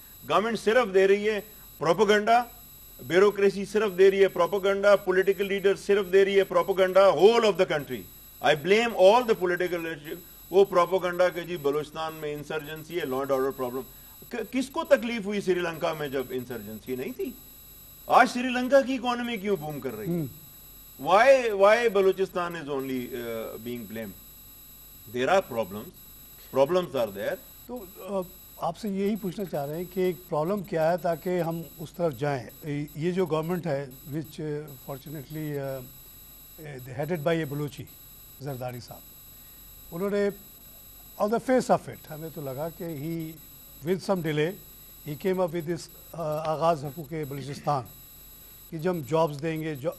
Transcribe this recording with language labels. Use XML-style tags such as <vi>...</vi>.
<ur>Government صرف دے رہی ہے پروپیگنڈا, بیوروکریسی صرف دے رہی ہے پروپیگنڈا, پولیٹیکل لیڈر صرف دے رہی ہے propaganda.</ur> <en>whole of the country, I blame all the political leadership,</en> <ur>وہ پروپیگنڈا کہ جی بلوچستان میں انسرجنسی ہے, لا اینڈ آرڈر پرابلم. کس کو تکلیف ہوئی سری لنکا میں جب انسرجنسی نہیں تھی؟ آج سری لنکا کی اکانومی کیوں بوم کر رہی ہے؟</ur> <en>Why Balochistan is only being blamed? There are problems are there.</en> <ur>تو آپ سے یہی پوچھنا چاہ رہے ہیں کہ ایک پرابلم کیا ہے تاکہ ہم اس طرف جائیں. یہ جو گورنمنٹ ہے</ur> <en>which fortunately headed by a</en> <ur>بلوچی زرداری صاحب, انہوں نے</ur> <en>on the face of it</en> <ur>ہمیں تو لگا کہ</ur> <en>he with some delay he came up with this</en> <ur>آغاز حقوق بلوچستان کہ جب ہم جابس دیں گے.</ur>